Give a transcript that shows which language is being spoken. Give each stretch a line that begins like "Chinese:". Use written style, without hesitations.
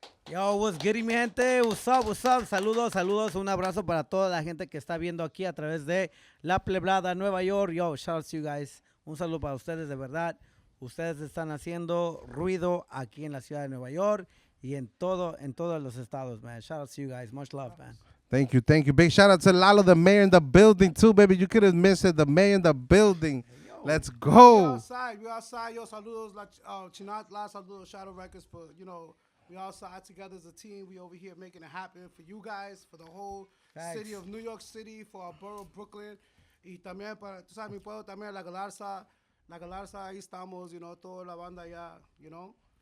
English: Yo, what's good,
Spanish: mi gente?
English: What's up, what's up?
Spanish: Saludos, saludos. Un abrazo para toda la gente que está viendo aquí a través de la Plebada Nueva York.
English: Yo, shout out to you guys.
Spanish: Un saludo para ustedes, de verdad. Ustedes están haciendo ruido aquí en la ciudad de Nueva York y en todos los estados, man.
English: Shout out to you guys. Much love, man. Thank you, thank you. Big shout out to Lalo, the mayor in the building, too, baby. You couldn't miss it. The mayor in the building. Let's go. We outside. Yo,
Spanish: saludos,
English: Chinantla, saludos, Shadow Records, for, you know, we outside together as a team. We over here making it happen for you guys, for the whole city of New York City, for our borough, Brooklyn.
Spanish: Y también para, tú sabes, mi pueblo también, La Galarza, ahí estamos,
English: you know,
Spanish: toda la banda allá, you know.